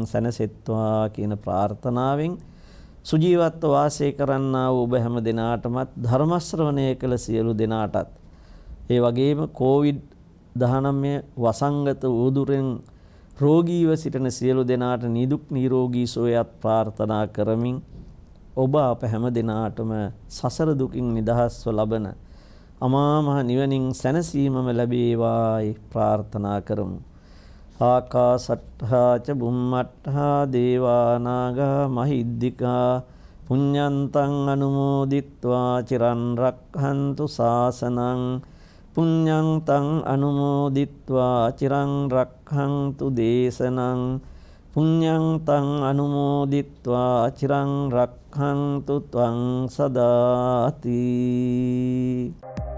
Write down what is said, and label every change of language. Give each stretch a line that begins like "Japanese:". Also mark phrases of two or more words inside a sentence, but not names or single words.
Sinhala: සැනසෙත්වා කියන ප්‍රාර්ථනාවෙන් සුජීවත්ව වාසය කරන්නා වූ ඔබ හැම දෙනාටමත් ධර්ම ශ්‍රවණය කළ සියලු දෙනාටත් ඒ වගේම COVID-19 වසංගත උදුරෙන් රෝගීව සිටින සියලු දෙනාට නිදුක් නිරෝගී සුවයත් ප්‍රාර්ථනා කරමින් ඔබ අප හැම දෙනාටම සසර දුකින් නිදහස්ව ලබන අමා මහ නිවනින් සැනසීමම ලැබේවායි ප්‍රාර්ථනා කරමු.
Pali: ආකාසට්ඨා ච බුම්මට්ඨා දේවා නාග මහිද්దికා පුඤ්ඤන්තං අනුමෝදිත්වා චිරන් රක්ඛන්තු ශාසනං පුඤ්ඤන්තං අනුමෝදිත්වා චිරන් රක්ඛන්තු දේශනං පුඤ්ඤන්තං අනුමෝදිත්වා චිරන් රක්ඛන්තු ත්වං සදාති.